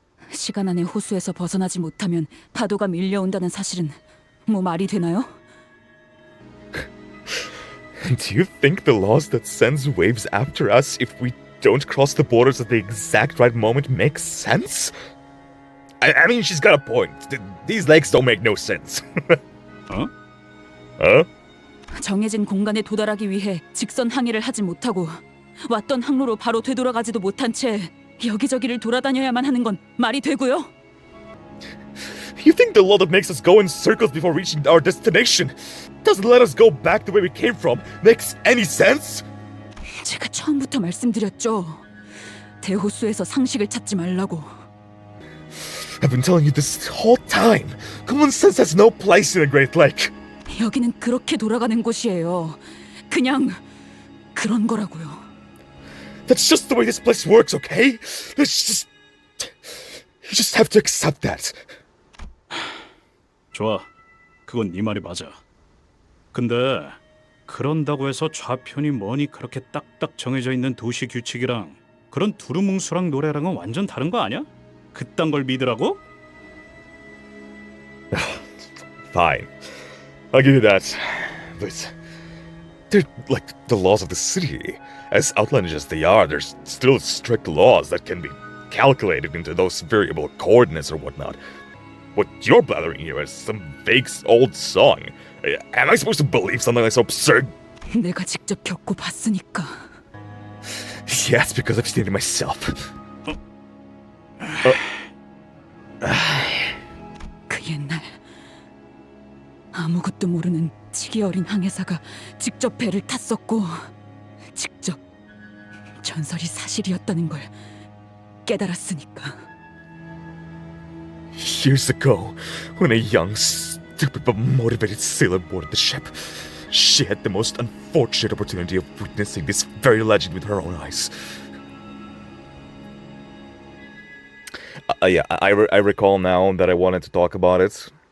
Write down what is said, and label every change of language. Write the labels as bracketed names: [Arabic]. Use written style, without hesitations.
[Korean] 시간 안에 호수에서 벗어나지 못하면 파도가 밀려온다는 사실은 뭐 말이 되나요? [English] Do you think the laws that sends waves after us if we don't cross the borders at the exact right moment makes sense? I mean, she's got a point. These lakes don't make no sense. [Korean] 어? [English] Huh? [Korean] 정해진 공간에 도달하기 위해 직선 항해를 하지 못하고 왔던 항로로 바로 되돌아가지도 못한 채 여기저기를 돌아다녀야만 하는 건 말이 되고요? [English] You think the law that makes us go in circles before reaching our destination doesn't let us go back the way we came from makes any sense? [Korean] 제가 처음부터 말씀드렸죠. 대호수에서 상식을 찾지 말라고. [English] I've been telling you this whole time. Common sense has no place in a Great Lake. [Korean] 여기는 그렇게 돌아가는 곳이에요. 그냥 그런 거라고요. [English] That's just the way this place works, okay? You just have to accept that. [Korean] 좋아. 그건 네 말이 맞아. 근데 그런다고 해서 좌편이 뭐니 그렇게 딱딱 정해져 있는 도시 규칙이랑 그런 두루뭉술한 노래랑은 완전 다른 거 아니야? 그딴 걸 믿으라고? [English] Fine. I'll give you that. But they're like the laws of the city. As outlandish as they are, there's still strict laws that can be calculated into those variable coordinates or whatnot. What you're blathering here is some vague old song. Am I supposed to believe something like so absurd? [Korean] 내가 직접 겪고 봤으니까. [English] Yeah, it's because I've seen it myself. [Korean] 그 옛날 아무것도 모르는 치기 어린 항해사가 직접 배를 탔었고 직접 전설이 사실이었다는 걸 깨달았으니까. [English] Years ago, when a young, stupid but motivated sailor boarded the ship, she had the most unfortunate opportunity of witnessing this very legend with her own eyes. Yeah, I recall now that I wanted to talk about it.